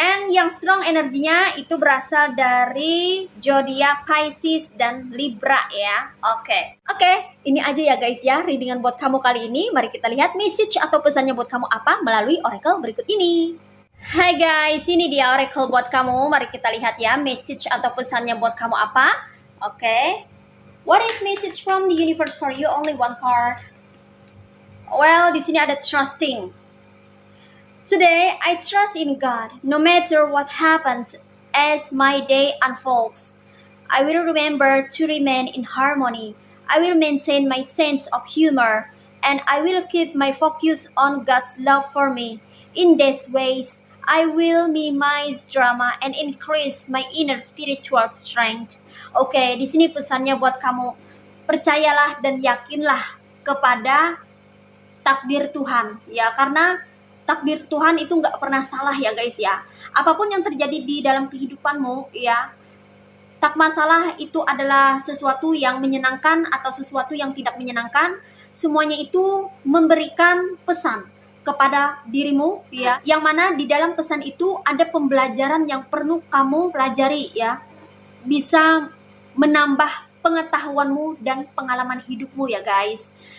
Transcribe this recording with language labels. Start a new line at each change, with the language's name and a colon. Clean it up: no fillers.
Indonesian: And yang strong energinya itu berasal dari zodiak Pisces dan Libra ya. Oke, ini aja ya guys ya readingan buat kamu kali ini. Mari kita lihat message atau pesannya buat kamu apa melalui oracle berikut ini. Hai guys, ini dia oracle buat kamu. Mari kita lihat ya message atau pesannya buat kamu apa. Oke.
English: What is message from the universe for you? Only one card. Well,
Indonesian: di sini ada
English: trusting. Today, I trust in God, no matter what happens as my day unfolds. I will remember to remain in harmony. I will maintain my sense of humor, and I will keep my focus on God's love for me. In these ways, I will minimize drama and increase my inner spiritual strength.
Indonesian: Oke, di sini pesannya buat kamu. Percayalah dan yakinlah kepada takdir Tuhan ya, karena takdir Tuhan itu nggak pernah salah ya guys ya. Apapun yang terjadi di dalam kehidupanmu ya, tak masalah itu adalah sesuatu yang menyenangkan atau sesuatu yang tidak menyenangkan, semuanya itu memberikan pesan kepada dirimu ya, yang mana di dalam pesan itu ada pembelajaran yang perlu kamu pelajari ya, bisa menambah pengetahuanmu dan pengalaman hidupmu ya guys.